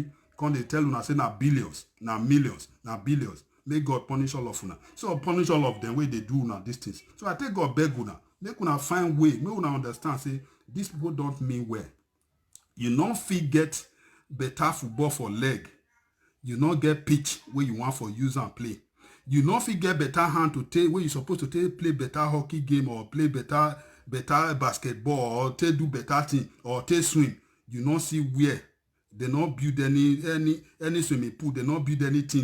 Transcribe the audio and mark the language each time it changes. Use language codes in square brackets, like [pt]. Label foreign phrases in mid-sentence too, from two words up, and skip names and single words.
[pcm] Come they tell una say na billions, na millions, na billions. May God punish all of una. So punish all of them where they do una these things. So I take God beg una, make una find way, make una understand say these people don't mean well. You not fit get better football for leg. You not get pitch where you want for use and play. You not fit get better hand to take where you supposed to take play better hockey game or play better basketball or take do better thing or take swim. You not see where They not build any swimming pool. They not build anything.